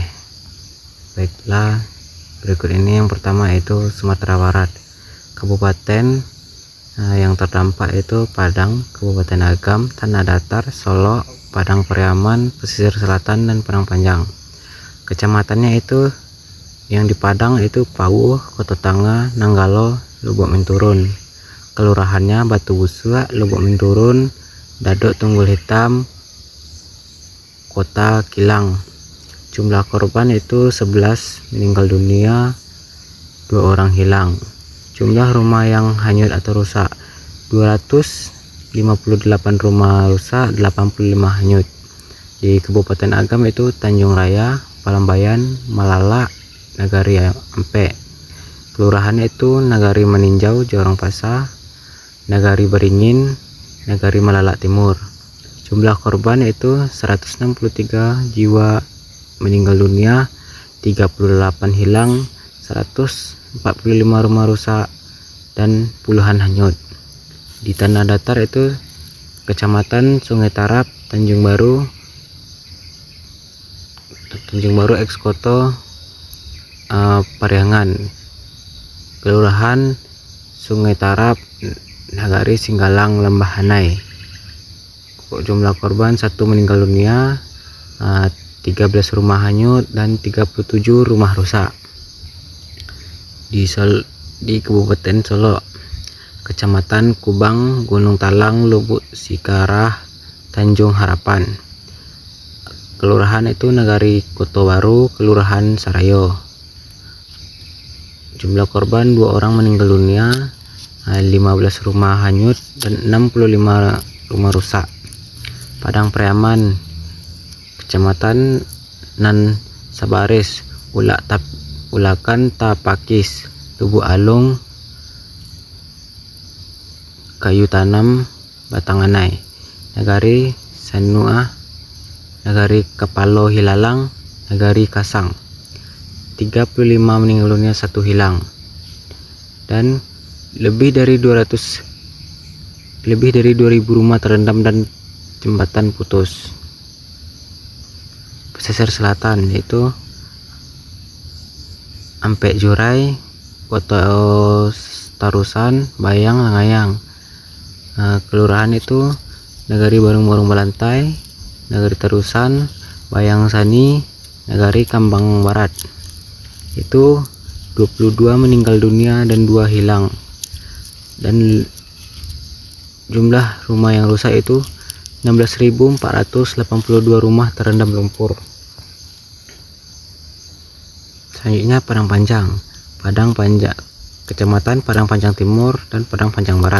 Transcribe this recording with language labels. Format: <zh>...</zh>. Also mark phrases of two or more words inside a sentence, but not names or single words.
<id>Baiklah, berikut ini yang pertama yaitu Sumatera Barat. Kabupaten yang terdampak itu Padang, Kabupaten Agam, Tanah Datar, Solo, Padang Pariaman, Pesisir Selatan, dan Padang Panjang. Kecamatannya itu yang di Padang itu Pauh, Kota Tanga, Nanggalo, Lubuk Minturun. Kelurahannya Batu Busua, Lubuk Minturun, Dadok, Tunggul Hitam, Kota Kilang. Jumlah korban itu 11 meninggal dunia, 2 orang hilang. Jumlah rumah yang hanyut atau rusak 258 rumah rusak, 85 hanyut. Di Kabupaten Agam itu Tanjung Raya, Palambayan, Malala, Nagari Ampe. Kelurahannya itu Nagari Meninjau, Jorong Pasar, Nagari Beringin, Nagari Malala Timur. Jumlah korban itu 163 jiwa meninggal dunia, 38 hilang, 145 rumah rusak, dan puluhan hanyut. Di Tanah Datar itu Kecamatan Sungai Tarap, Tanjung Baru, Ekskoto, Pariangan. Kelurahan Sungai Tarap, Nagari Singgalang, Lembah Hanai. Jumlah korban 1 meninggal dunia, 13 rumah hanyut, dan 37 rumah rusak. Di Kabupaten Solo, Kecamatan Kubang, Gunung Talang, Lubuk Sikarah, Tanjung Harapan. Kelurahan itu Nagari Koto Baru, Kelurahan Sarayo. Jumlah korban 2 orang meninggal dunia, 15 rumah hanyut, dan 65 rumah rusak. Padang Pariaman, Kecamatan Nan Sabaris, Ulakan Tapakis, Lubuk Alung, Kayu Tanam, Batanganai. Nagari Sanua, Nagari Kapalo Hilalang, Nagari Kasang. 35 meninggal dunia, 1 hilang. Dan lebih dari 2000 rumah terendam dan jembatan putus. Pesisir Selatan yaitu Ampek Jurai, Kota Tarusan, Bayang, Langayang. Kelurahan itu Nagari Barung Balantai, Nagari Tarusan, Bayang Sani, Nagari Kambang Barat. Itu 22 meninggal dunia dan 2 hilang. Dan jumlah rumah yang rusak itu 16.482 rumah terendam lumpur. Selanjutnya Padang Panjang, Kecamatan Padang Panjang Timur dan Padang Panjang Barat.</id>